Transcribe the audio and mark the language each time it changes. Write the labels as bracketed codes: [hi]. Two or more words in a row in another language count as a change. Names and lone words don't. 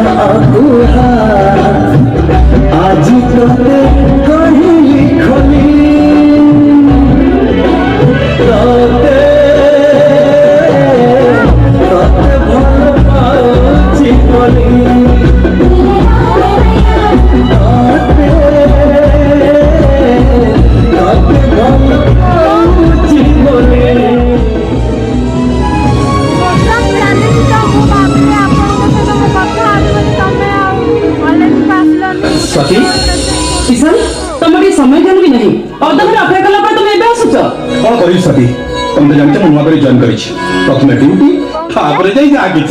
[or] ଆଜି ତୋତେ କହିଲି ଖୋଲି ତୋତେ ତୋତେ ଭଲ ପାଉଛି ବୋଲି ତୋତେ ତୋତେ ଭଲ ପାଉଛି ବୋଲି ବର୍ତ୍ତମାନ ଚାଲିଛି ତ ମୁଁ ଭାବିଲି ଆପଣଙ୍କ ସହିତ ମୁଁ କଥା ହେବି ବୋଲି ତମେ ଆଉ କଲେଜକୁ ଆସିଲନି। ସତୀ କିଶନ ତମେ ଟିକେ ସମୟ ଦେଲ ବି ନାହିଁ ଅଧଘଣ୍ଟା ଅପେକ୍ଷା କଲା ପରେ ତମେ ଏବେ ଆସୁଛ। କଣ କରିବି ସତୀ ତମେ ତ ଜାଣିଛ ମୁଁ ନୂଆ କରି ଜଏନ୍ କରିଛି ପ୍ରଥମେ ଡ୍ୟୁଟି ତାପରେ ଯାଇ ଯାହା କିଛି